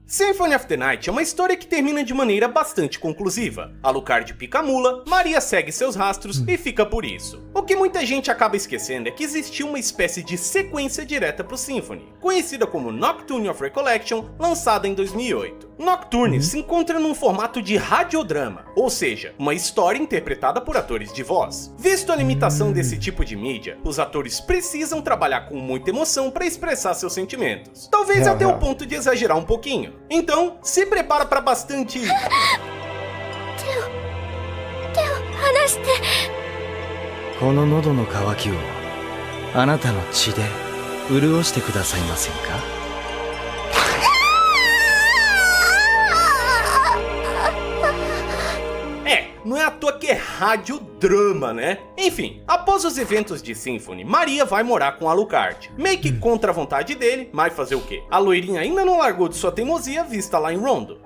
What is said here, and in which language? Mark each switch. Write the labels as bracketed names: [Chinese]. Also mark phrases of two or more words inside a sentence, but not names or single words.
[Portuguese] Symphony of the Night é uma história que termina de maneira bastante conclusiva. Alucard pica a mula, Maria segue seus rastros e fica por isso. O que muita gente acaba esquecendo é que existiu uma espécie de sequência direta pro Symphony, conhecida como Nocturne of Recollection, lançada em 2008. Nocturne se encontra num formato de radiodrama, ou seja, uma história interpretada por atores de voz. Visto a limitação desse tipo de mídia, os atores precisam trabalhar com muita emoção para expressar seus sentimentos. Talvez até o ponto de exagerar um pouquinho. Então, se prepara para bastante... [Japanese] この喉の渇きをあなたの血で潤してくださいませんか? [Portuguese] Não é à toa que é radiodrama, né? Enfim, após os eventos de Symphony, Maria vai morar com Alucard. Meio que contra a vontade dele, mas fazer o quê? A loirinha ainda não largou de sua teimosia vista lá em Rondo.